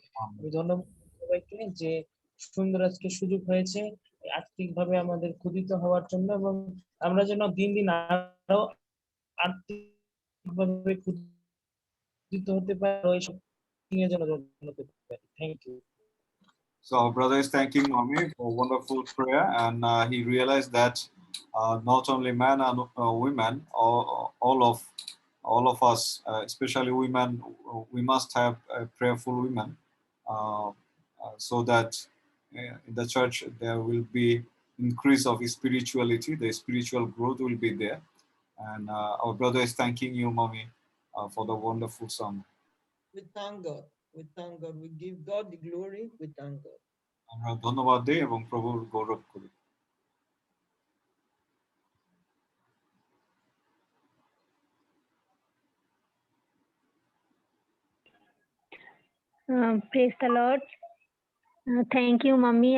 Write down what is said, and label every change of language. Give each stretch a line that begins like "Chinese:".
Bangla: আমি ধন্যবাদ সবাইকে যে সুন্দর আজকে সুযোগ হয়েছে আর্থিকভাবে আমাদের ক্ষুদিত হওয়ার জন্য, এবং আমরা যেন দিন দিন আরো আর্থিকভাবে ক্ষুদিত হতে পারি, এইসব নিয়ে যেন হতে পারি।
English: Thank you. So our brother is thanking Mommy for wonderful prayer, and he realized that not only men and women, all of us, especially women, we must have prayerful women, so that in the church there will be increase of spirituality, the spiritual growth will be there. And our brother is thanking you, Mommy, for the wonderful song. We thank God. We thank God. We give God the glory. We thank God.
Bangla: আমরা ধন্যবাদ দিই এবং প্রভুর গৌরব করি।
English: Praise the lord. Thank you mummy.